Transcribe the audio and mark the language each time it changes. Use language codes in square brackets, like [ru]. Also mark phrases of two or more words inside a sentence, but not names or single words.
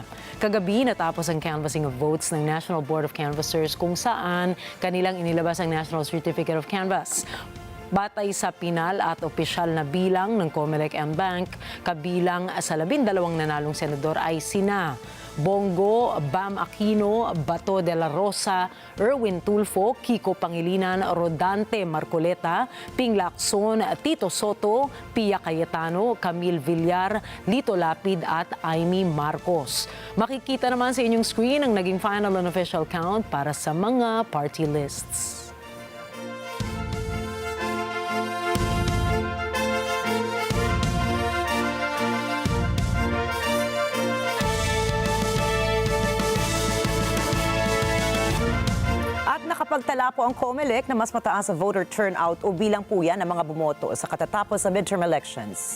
[tl] Kagabi, natapos ang [en] canvassing of votes [tl] ng National Board of Canvassers kung saan kanilang inilabas ang National Certificate of Canvass. Batay sa pinal at opisyal na bilang ng COMELEC and Bank, kabilang sa 12 nanalong senador ay sina Bongo, Bam Aquino, Bato de la Rosa, Erwin Tulfo, Kiko Pangilinan, Rodante Marcoleta, Ping Lacson, Tito Soto, Pia Cayetano, Camille Villar, Lito Lapid at Amy Marcos. Makikita naman sa inyong screen ang naging [en] final and official count [tl] para sa mga [en] party lists. [tl] Nakapagtala po ang COMELEC na mas mataas sa [en] voter turnout [tl] o bilang po yan ng mga bumoto sa katatapos sa [en] midterm elections.